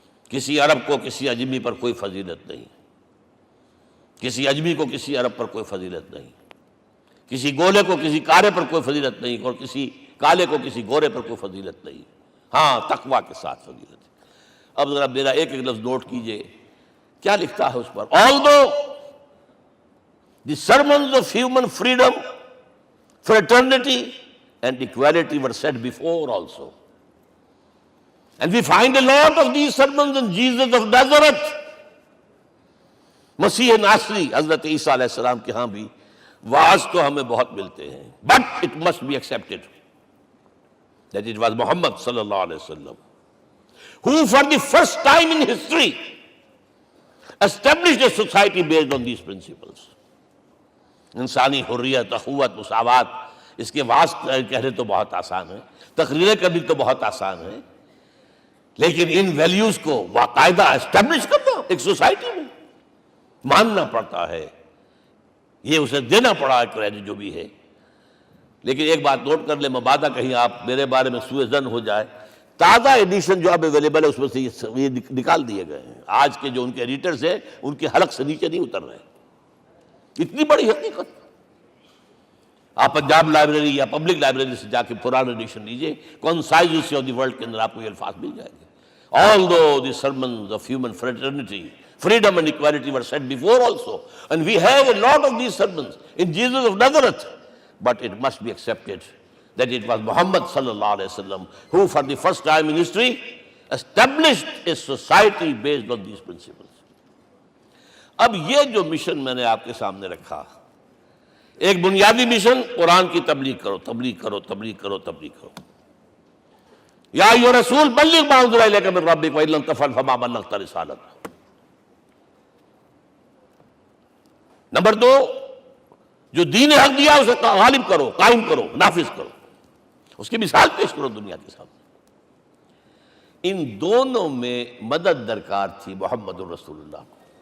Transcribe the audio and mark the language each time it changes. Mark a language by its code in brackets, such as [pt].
[ur] کسی عرب کو کسی اجمی پر کوئی فضیلت نہیں، کسی اجمی کو کسی عرب پر کوئی فضیلت نہیں، کسی گولے کو کسی کارے پر کوئی فضیلت نہیں، اور کسی کالے کو کسی گورے پر کوئی فضیلت نہیں. ہاں، تقوی کے ساتھ فضیلت ہے. اب ذرا میرا ایک ایک لفظ نوٹ کیجئے، کیا لکھتا ہے اس پر. [en] Although the sermons of human freedom, fraternity and equality were said before also, and we find a lot of these sermons in Jesus of Nazareth. [ur] مسیح ناصری حضرت عیسیٰ علیہ السلام کے ہاں بھی واعظ تو ہمیں بہت ملتے ہیں، [en] but it must be accepted that it was Muhammad sallallahu alaihi wasallam who for the first time in history established a society based on these principles. [ur] انسانی حریت، اخوت، مساوات، اس کے واعظ کہنے تو بہت آسان ہے، تقریریں کرنی تو بہت آسان ہے، لیکن ان ویلیوز کو باقاعدہ اسٹیبلش کرنا ایک سوسائٹی میں ماننا پڑتا ہے. یہ اسے دینا پڑا کریڈٹ جو بھی ہے. لیکن ایک بات نوٹ کر لیں، مبادہ کہیں آپ میرے بارے میں سوء ظن ہو جائے، تازہ ایڈیشن جو اب اویلیبل ہے اس میں سے یہ نکال دیے گئے ہیں. آج کے جو ان کے ایڈیٹرز ہیں ان کے حلق سے نیچے نہیں اتر رہے. اتنی بڑی حقیقت. آپ پنجاب لائبریری یا پبلک لائبریری سے جا کے پرانا ایڈیشن لیجیے، کنسائزز آف دی ورلڈ کے اندر آپ کو یہ الفاظ مل جائیں گے. [en] Although the sermons of human fraternity, freedom and equality were said before also, and we have a lot of these sermons in Jesus of Nazareth, but it must be accepted that it was Muhammad sallallahu alaihi wasallam who for the first time in history established a society based on these principles. [ur] اب یہ جو mission میں نے آپ کے سامنے رکھا، ایک بنیادی مشن قرآن کی تبلیغ کرو، تبلیغ کرو، تبلیغ کرو، تبلیغ کرو. [ar] یا ایھا رسول بلغ ما انزل الیک من ربک وان لم تفعل فما بلغت رسالتہ. [ur] نمبر 2، جو دین حق دیا اسے غالب کرو، قائم کرو، نافذ کرو، اس کی مثال پیش کرو دنیا کے سامنے. ان دونوں میں مدد درکار تھی محمد الرسول اللہ کو.